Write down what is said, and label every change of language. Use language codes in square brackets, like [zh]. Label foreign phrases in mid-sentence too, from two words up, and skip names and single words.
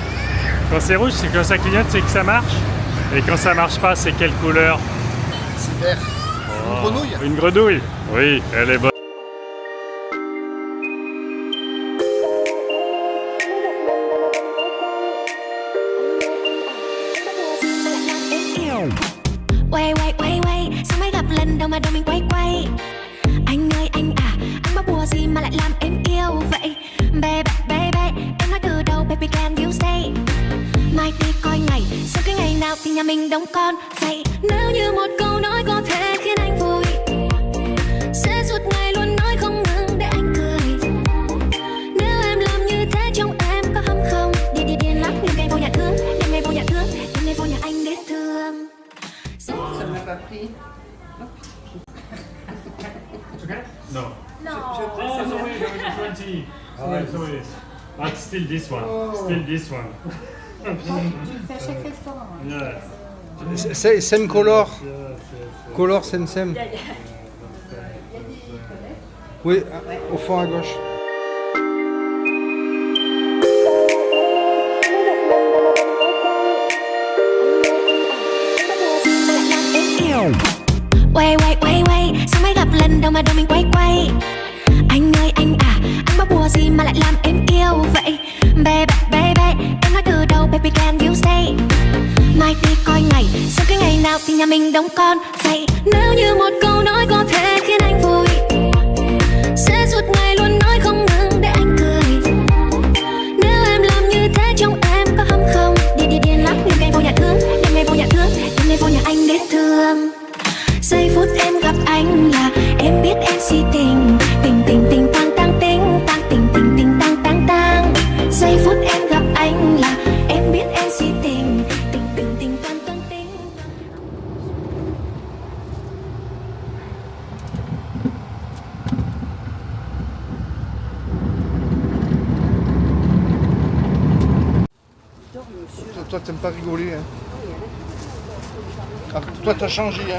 [fr] Quand c'est rouge, c'est quand ça clignote, c'est que ça marche. Et quand ça marche pas, c'est quelle couleur? C'est vert. Une grenouille. Une grenouille? Oui, elle est bonne. [vi] Quay quay quay quay, sao mới gặp lần đâu mà đôi mình quay quay. Anh ơi anh à, anh bắt bùa gì mà lại làm em yêu vậy. [en] Baby baby, [vi] em nói từ đầu [en] baby can you stay. [vi] Mai đi coi ngày, sau cái ngày nào thì nhà mình đóng con. Vậy nếu như một câu nói có thể khiến anh vui, sẽ suốt ngày luôn nói không ngừng để anh cười. Nếu em làm như thế trong em có hâm không? Điên lắm, đêm ngày vô nhà thương, đêm ngày vô nhà thương, đêm ngày vô nhà anh để thương. [fr] Ça m'a pas pris. [en] No. No. Oh, sorry, there was a 20. Sorry. But still this one. Still this one. [fr] Tu le fais à chaque restaurant. [en] Yes. Same color. Color same. [fr] Oui, au fond à gauche. [vi] Quay quay quay quay, sao mới gặp lần đâu mà đôi mình quay quay. Anh ơi anh à, anh bắt bùa gì mà lại làm em yêu vậy. [en] Baby baby, [vi] em nói từ đầu [en] baby can you stay. [vi] Mai đi coi ngày, sau cái ngày nào thì nhà mình đóng con. Vậy nếu như một câu nói có thể khiến anh vui, sẽ suốt ngày luôn nói không ngừng để anh cười. Nếu em làm như thế trong em có hâm không? Điên lắm, đêm ngày vô nhà thương, đêm ngày vô nhà thương, đêm ngày vô nhà anh để thương. Giây phút em gặp anh là em biết em si tình, tình tình tình tang tang tình, tang tình tình tình tang tang tang. Giây phút em gặp anh là em biết em si tình, tình tình tình tang tang tình. [fr] Toi, t'aimes pas rigoler, hein. Ah, toi, t'as changé, hein.